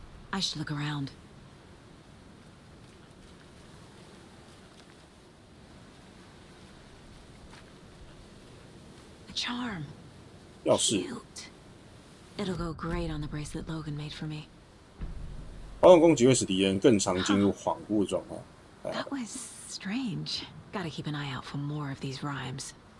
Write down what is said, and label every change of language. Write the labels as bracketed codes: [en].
[en] I should look around. A charm. [zh] 钥匙。 [en] Cute. It'll go great on the bracelet Logan made for me. [zh] 发动攻击会使敌人更常进入恍惚状态。 [en] That was strange. Gotta keep an eye out for more of these rhymes.